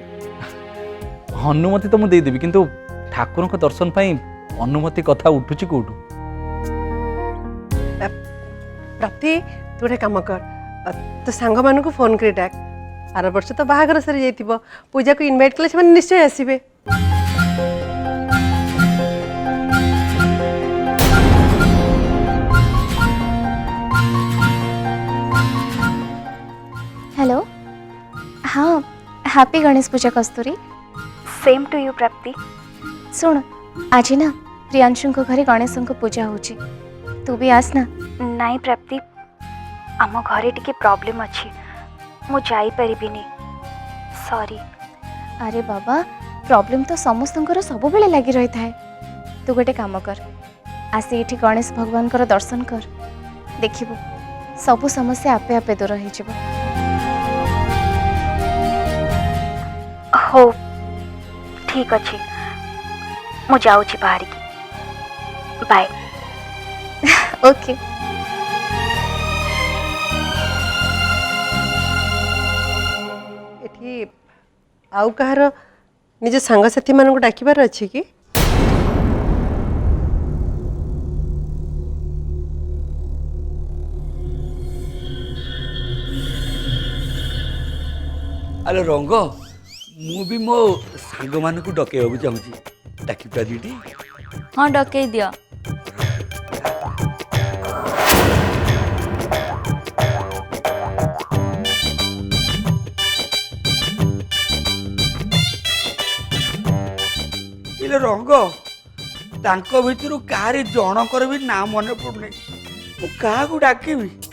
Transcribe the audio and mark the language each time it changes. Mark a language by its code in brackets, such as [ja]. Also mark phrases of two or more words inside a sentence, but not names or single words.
[or] ଅନୁମତି ତ ମୁଁ ଦେଇଦେବି, କିନ୍ତୁ ଠାକୁରଙ୍କ ଦର୍ଶନ ପାଇଁ ଅନୁମତି କଥା ଉଠୁଛି କୋଉଠୁ? ପ୍ରାପ୍ତି, ତୁ ଗୋଟେ କାମ କର, ତୋ ସାଙ୍ଗମାନଙ୍କୁ ଫୋନ୍ କରି ଡାକ। ଆର ବର୍ଷ ତ ବାହାଘର ସରି ଯାଇଥିବ, ପୂଜାକୁ ଇନଭାଇଟ୍ କଲେ ସେମାନେ ନିଶ୍ଚୟ ଆସିବେ। [en] Hello, haan, happy Ganesh Puja Kasturi. Same to you Prapti. [or] ଶୁଣ, ଆଜି ନା ପ୍ରିୟାଂଶୁ ଘରେ ଗଣେଶ ପୂଜା ହଉଚି, ତୁ ବି ଆସ ନା। ନାଇଁ ପ୍ରାପ୍ତି, ଆମ ଘରେ ଟିକେ ପ୍ରବ୍ଲମ ଅଛି, ମୁଁ ଯାଇ ପାରିବିନି, ସରି। ଆରେ ବାବା, ପ୍ରବ୍ଲମ ତ ସମସ୍ତଙ୍କର ସବୁ ବେଳେ ଲାଗି ରହି ଥାଏ। ତୁ ଗୋଟେ କାମ କର, ଆସି ଏଠି ଗଣେଶ ଭଗବାନ କର ଦର୍ଶନ କର, ଦେଖିବୁ ସବୁ ସମସ୍ୟା ଆପେ ଆପେ ଦୂର ହୋ ଯିବ। ହଉ ଠିକ ଅଛି, ମୁଁ ଯାଉଚି ବାହାର କି। बाय। ओके। ଏଠି ଆଉ କାହାର ନିଜ ସାଙ୍ଗସାଥୀ ମାନଙ୍କ ଡାକିବାର ଅଛି କି? ଆଲୋ ରଙ୍ଗ, ମୁଁ ବି ମୋ ସାଙ୍ଗମାନଙ୍କୁ ଡକେଇବାକୁ ଚାହୁଁଛି, ଡାକିପାରିବି? ହଁ ଡକେଇ ଦିଆ। ଇଲୋ ରଙ୍ଗ, ତାଙ୍କ ଭିତରୁ କାହାରି ଜଣଙ୍କର ବି ନାଁ ମନେ ପଡୁନି, ମୁଁ କାହାକୁ ଡାକିବି?